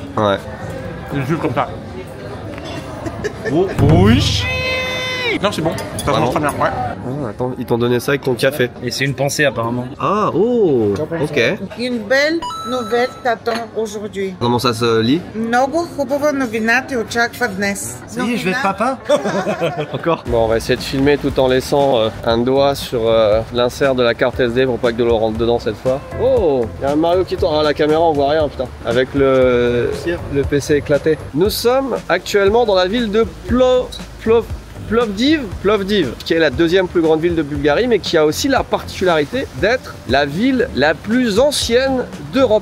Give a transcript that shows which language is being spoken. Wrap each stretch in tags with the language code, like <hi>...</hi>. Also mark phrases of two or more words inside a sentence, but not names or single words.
<fr>Ouais. Juste comme ça. Oh, oui. Non, c'est bon. Ça Ah mange non. très bien, ouais. Oh, attends, ils t'ont donné ça avec ton café. Et c'est une pensée apparemment. Ah, oh, ok. Une belle nouvelle t'attend aujourd'hui. Comment ça se lit?</fr> <bg>Много хубава новина те очаква днес.</bg> <fr>Ça y est, je vais être papa. Encore. Bon, on va essayer de filmer tout en laissant un doigt sur l'insert de la carte SD pour pas que de l'eau rentre dedans cette fois. Oh, il y a un Mario qui tourne. Ah, la caméra, on voit rien, putain. Avec le PC éclaté. Nous sommes actuellement dans la ville de Plovdiv, qui est la deuxième plus grande ville de Bulgarie, mais qui a aussi la particularité d'être la ville la plus ancienne d'Europe.</fr>